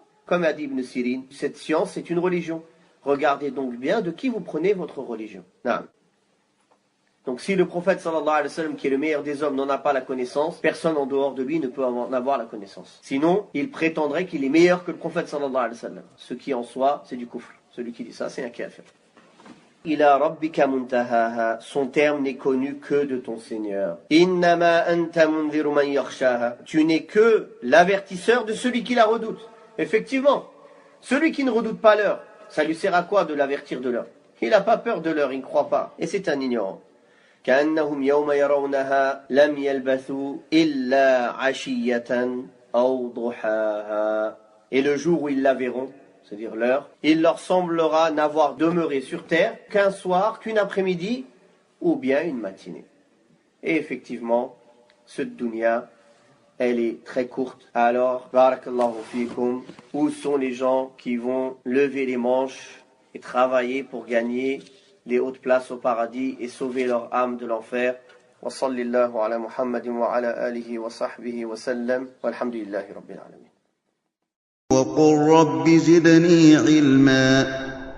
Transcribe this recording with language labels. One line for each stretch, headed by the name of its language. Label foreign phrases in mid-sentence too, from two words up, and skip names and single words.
French: Comme a dit Ibn Sirin, cette science, c'est une religion. Regardez donc bien de qui vous prenez votre religion. Non. Donc si le prophète
Arabic: صلى الله عليه وسلم,
French: qui est le meilleur des hommes, n'en a pas la connaissance, personne en dehors de lui ne peut en avoir la connaissance. Sinon, il prétendrait qu'il est meilleur que le prophète
Arabic: صلى الله عليه وسلم.
French: Ce qui en soi, c'est du kufr. Celui qui dit ça, c'est un kafir.
Arabic: إلى ربك منتهاها,
French: son terme n'est connu que de ton Seigneur.
Arabic: إنما أنت منذر من يخشاها,
French: tu n'es que l'avertisseur de celui qui la redoute. Effectivement, celui qui ne redoute pas l'heure, ça lui sert à quoi de l'avertir de l'heure? Il n'a pas peur de l'heure, il ne croit pas. Et c'est un ignorant.
Arabic: كأنهم يوم يرونها لم يلبثوا إلا عشية أو ضحاها.
French: Et le jour où ils la verront, c'est-à-dire l'heure, il leur semblera n'avoir demeuré sur terre qu'un soir, qu'une après-midi, ou bien une matinée. Et effectivement, cette dunya, elle est très courte. Alors,
Arabic: بارك الله فيكم,
French: où sont les gens qui vont lever les manches et travailler pour gagner les hautes places au paradis et sauver leur âme de l'enfer?
Arabic: وصلى الله على محمد وعلى آله وصحبه وسلم والحمد لله رب العالمين. وقل رب زدني علما